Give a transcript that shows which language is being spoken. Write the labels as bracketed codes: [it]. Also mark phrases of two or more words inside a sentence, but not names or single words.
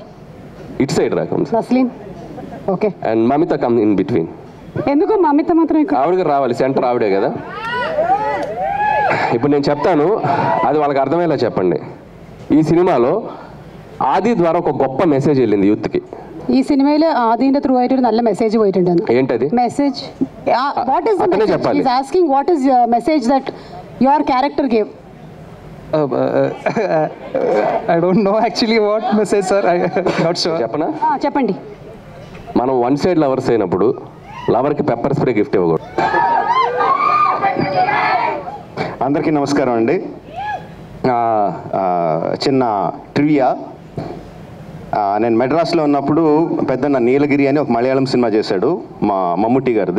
[te] ఇట్ సైడ్ రాకం నస్లీన్. ఓకే. [en] and Mamitha come in between. [te] ఎందుకు మమిత మాత్రం ఆవిడగా రావాలి, సెంటర్ ఆవిడే కదా. ఇప్పుడు నేను చెప్తాను, అది వాళ్ళకి అర్థమయ్యేలా చెప్పండి. ఈ సినిమాలో ఆది ద్వారా ఒక గొప్ప మెసేజ్ వెళ్ళింది యూత్కి. [ml] ഈ സിനിമയിൽ ആദിന്റെ ത്രൂ ആയിട്ട് ഒരു നല്ല മെസ്സേജ് പോയിട്ടുണ്ട്. [te] ఏంటది [en] message what is the message? he is asking what is message that your character gave. I don't know actually what message, sir. I not sure. [te] చెప్పనా? చెప్పండి. మనం [en] one side lovers [te] అయినప్పుడు లవర్కి [en] pepper spray gift [te] ఇవ్వకూడదు. అందరికీ నమస్కారం అండి. చిన్న ట్రివియా. నేను మెడ్రాస్లో ఉన్నప్పుడు పెద్దన్న నీలగిరి అని ఒక మలయాళం సినిమా చేశాడు మా మమ్ముట్టి గారిది.